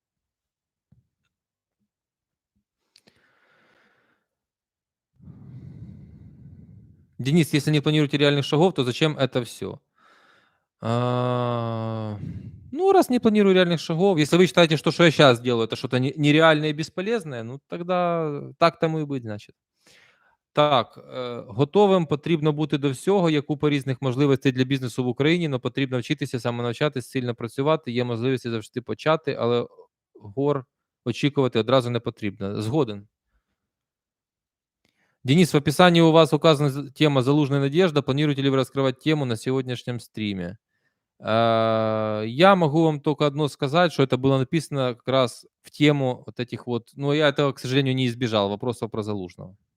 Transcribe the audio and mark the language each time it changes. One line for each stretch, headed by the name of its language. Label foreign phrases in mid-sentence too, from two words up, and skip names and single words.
Russian: Денис, если не планируете реальных шагов, то зачем это все? Ну, раз не планирую реальных шагов, если вы считаете, что я сейчас делаю, это что-то нереальное и бесполезное, ну тогда так тому і быть, значить.
Ukrainian: Так, готовим потрібно бути до всього. Є купа різних можливостей для бізнесу в Україні, але потрібно вчитися, самонавчатись, сильно працювати. Є можливості завжди почати, але гор очікувати одразу не потрібно. Згоден.
Russian: Денис, в описании у вас указана тема «Залужная надежда». Планируете ли вы раскрывать тему на сегодняшнем стриме? Я могу вам только одно сказать, что это было написано как раз в тему вот этих вот, но я этого, к сожалению, не избежал, вопросов про Залужного.